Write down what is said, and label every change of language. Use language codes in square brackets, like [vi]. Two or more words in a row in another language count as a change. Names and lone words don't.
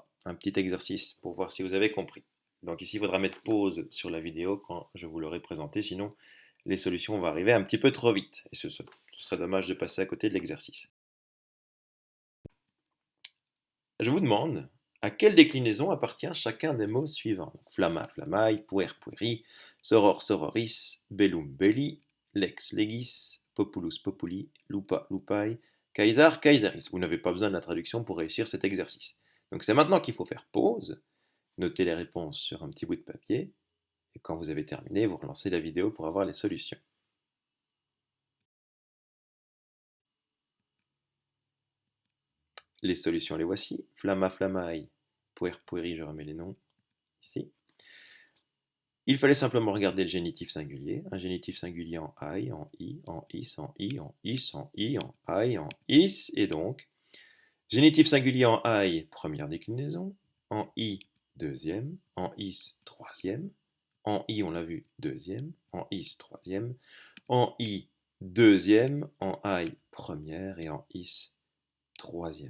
[fr] Un petit exercice pour voir si vous avez compris. Donc ici, il faudra mettre pause sur la vidéo quand je vous l'aurai présenté, sinon les solutions vont arriver un petit peu trop vite, et ce serait dommage de passer à côté de l'exercice. Je vous demande à quelle déclinaison appartient chacun des mots suivants. Donc, [la] flamma, flammae, puer, pueri, soror, sororis, bellum, belli, lex, legis, populus, populi, lupa, lupae, caesar, caesaris. [fr] Vous n'avez pas besoin de la traduction pour réussir cet exercice. Donc c'est maintenant qu'il faut faire pause, noter les réponses sur un petit bout de papier, et quand vous avez terminé, vous relancez la vidéo pour avoir les solutions. Les solutions, les voici. [la] Flamma, flammae, puer, pueri, [fr] je remets les noms ici. Il fallait simplement regarder le génitif singulier. Un génitif singulier en aïe, en i, en is, en i, en is, en i, en aïe, en is, et donc, génitif singulier en aïe, première déclinaison, en i, deuxième, en is, troisième, en i, on l'a vu, deuxième, en is, troisième, en i, deuxième, en aïe, première, et en is, troisième.